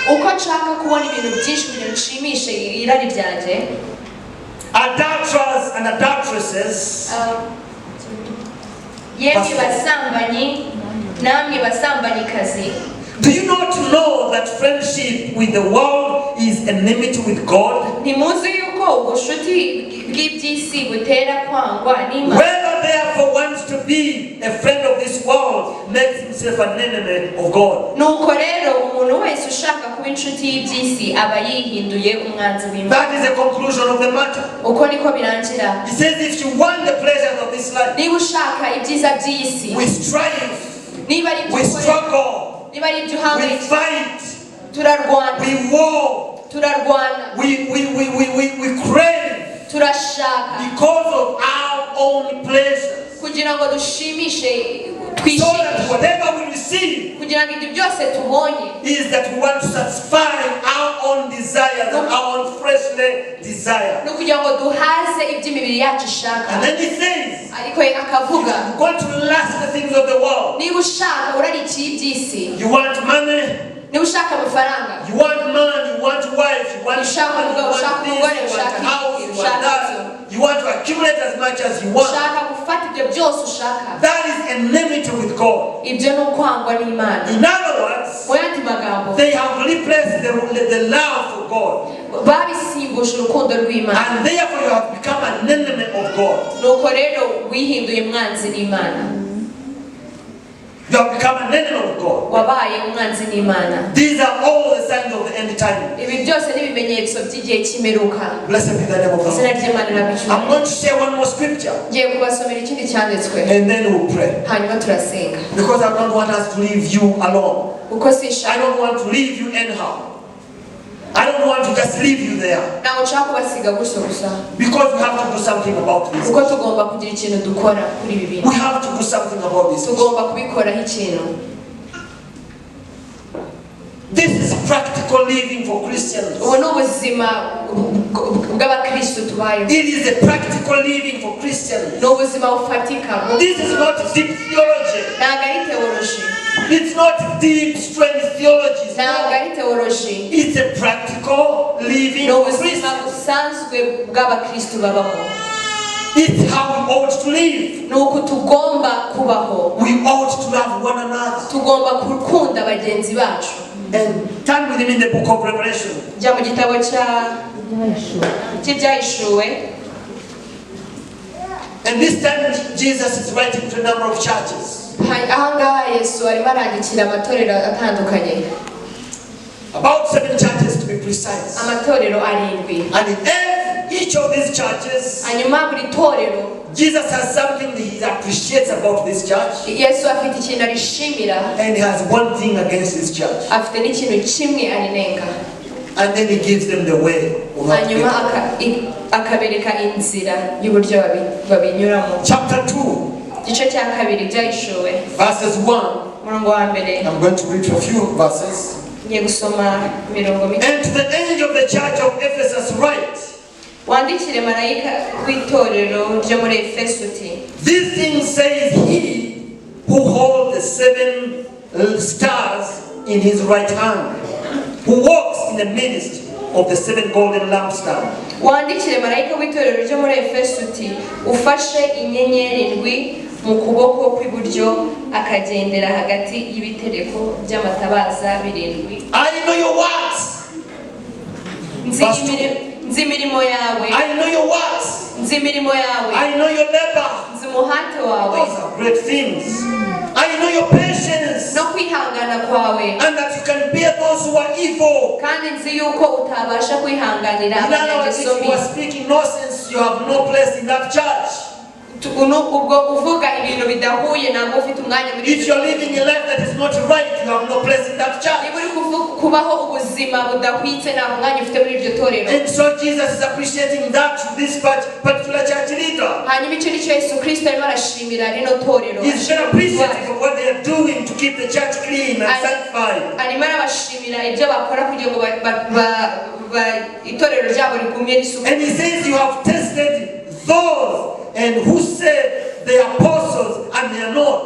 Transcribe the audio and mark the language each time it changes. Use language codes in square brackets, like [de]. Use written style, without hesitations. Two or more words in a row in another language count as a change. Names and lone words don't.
[en] Adulterers and adulteresses, do you not know that friendship with the world is enmity with God? Whoever therefore wants to be a friend of this world makes himself an enemy of God. [rw] Nuko rero umuntu wese ushaka kuba inshuti y'iby'isi aba yihinduye umwanzi w'Imana. [en] That is the conclusion of the matter. [rw] Uko niko birangira. [en] He says if you want the pleasures of this life, [rw] niba ushaka ibyiza by'isi, [en] we strive, we struggle, we fight, [rw] turarwana, [en] we war, [rw] turarwana, [en] we crave, [rw] turashaka, [en] because of our own pleasures, [rw] kugira ngo dushimishe, [en] so that whatever we receive [rw] kugira ngo ibyo byose tubonye [en] is that we want to satisfy our own desires and our own fleshly desire. [rw] no kugira ngo duhaze iby'imibiri yacu ishaka. [en] And then he says, [rw] ariko akavuga, [en] you want to lust the things of the world. [rw] niba ushaka urarikiye iby'isi, [en] You want money, [rw] niba ushaka amafaranga, [en] you want man, you want wife, you want [rw] ushaka [en] man, you [rw] umugabo, [en] want [rw] ushaka [en] this, [rw] umugore, [en] you want [rw] ushaka [en] a house, [rw] iki, [en] you want that. You want to accumulate as much as you want. [rw] ushaka gufata ibyo byose ushaka, [en] That is enmity with God. [rw] ibyo ni ukwangwa n'Imana. [en] In other words, [rw] mu yandi magambo, [en] they have replaced the love for God. [rw] babisimbuje urukundo rw'Imana. [en] And therefore you have become an enemy of God. [rw] nuko rero wihinduye umwanzi n'Imana. [en] You have become an enemy of God. [rw] wabaye umwanzi n'Imana. [en] These are all the signs of the end time. [rw] ibi byose ni ibimenyetso by'igihe cy'imperuka. [en] Blessed be the name of [rw] izina [en] God. [rw] ry'Imana rirabicyuye. [en] I'm going to share one more scripture [rw] ngiye kubasomera ikindi cyanditswe, [en] and then we'll pray. [rw] hanyuma turasenga. [en] Because I don't want us to leave you alone. [rw] kuko [en] I [rw] sinshaka, [en] don't want to leave you anyhow. I don't want to just leave you there. [rw] ntabwo nshaka kubasiga gutyo gusa, [en] Because we have to do something about this. [rw] kuko tugomba kugira ikintu dukora kuri ibi bintu. [en] We have to do something about this. [rw] tugomba kubikoraho ikintu. [en] This is practical living for Christians. [rw] ubu ni ubuzima bw'abakristo tubayeho. [en] It is a practical living for Christians. [rw] ni ubuzima bufatika. [en] This is not deep theology. [rw] ntabwo ari teoloji, [en] It's not deep, strange theology. [rw] ntabwo ari teoloji. [en] It's a practical living [rw] ni [en] for [rw] ubuzima [en] Christians. [rw] busanzwe bw'abakristo babaho. [en] It's how we ought to live. [rw] ni uku tugomba kubaho. [en] We ought to love one another. [rw] tugomba gukunda bagenzi bacu. [en] And turn with him in the book of Revelation. [rw] jya mu gitabo cy'ibyahishuwe. [en] And this time Jesus is writing to a number of churches. [rw] ahangaha yesu arimo arandikira amatorero atandukanye, [en] About 7 churches to be precise. [rw] amatorero 7. [en] And in each of these churches, [rw] hanyuma buri torero [en] Jesus has something he appreciates about this church. [rw] yesu afite ikintu arishimira, [en] And he has one thing against this church. [rw] afite n'ikintu kimwe arinenga. [en] And then he gives them the way. on how to [rw] hanyuma [en] get. [rw] akabereka inzira y'uburyo babinyuramo. [en] Chapter 2, [rw] igice cya 2 byahishuwe, [en] verses 1. [rw] umurongo wa mbere. [en] I'm going to read a few verses. [rw] ngiye gusoma imirongo mike. [en] And to the angel of the church of Ephesus write, [rw] wandikire marayika w'itorero ryo muri Efeso uti, [en] this thing says he who holds the 7 stars in his right hand, who walks in the midst of the 7 golden lampstands. [rw] wandikire marayika w'itorero ryo muri Efeso uti, ufashe inyenyeri 7 mu kuboko kw'iburyo akagendera hagati y'ibitereko by'amatabaza 7. [en] I know your works. [rw] nzi imirimo yawe, [en] I know your works. [rw] nzi imirimo yawe, [en] I know your labor. [rw] nzi umuhate wawe, [en] Those are great things. I know your patience. [rw] no kwihangana kwawe, [en] And that you can bear those who are evil. [rw] kandi nzi yuko utabasha kwihanganira [en] In other words, [rw] abanyageso [en] if you are [rw] mbi. [en] speaking nonsense, you have no place in that church. [rw] ubwo uvuga ibintu bidahuye ntabwo ufite umwanya muri [en] If you're living a life that is not right, you have no place in that church. [rw] niba uri kubaho ubuzima budahwitse nta mwanya ufite muri iryo torero. [en] And so Jesus is appreciating that to this particular church leader. [rw] hanyuma icyo nicyo Yesu Kristo arimo arashimira rino torero. [en] He's very appreciative of what they are doing to keep the church clean and sanctified. [rw] arimo arabashimira ibyo bakora kugira ngo itorero ryabo rigumye risuku. [en] And he says you have tested those and who say they are apostles and they are not.